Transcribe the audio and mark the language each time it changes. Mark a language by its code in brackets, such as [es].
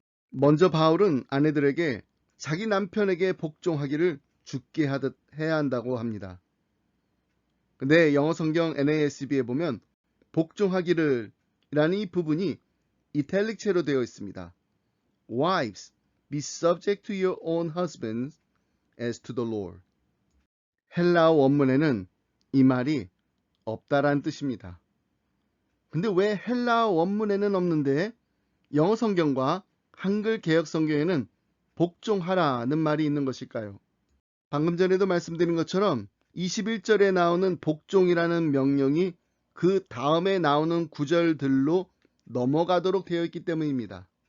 [ko] 먼저 바울은 아내들에게 자기 남편에게 복종하기를 죽게 하듯 해야 한다고 합니다. 근데 영어 성경 NASB에 보면 복종하기를 라는 이 부분이 이탈릭체로 되어 있습니다. [en] Wives, be subject to your own husbands as to the Lord. [ko] 헬라어 원문에는 이 말이 없다라는 뜻입니다. 근데 왜 헬라어 원문에는 없는데 영어 성경과 한글 개역 성경에는 복종하라는 말이 있는 것일까요? 방금 전에도 말씀드린 것처럼 21절에 나오는 복종이라는 명령이 그 다음에 나오는 구절들로 넘어가도록 되어 있기 때문입니다.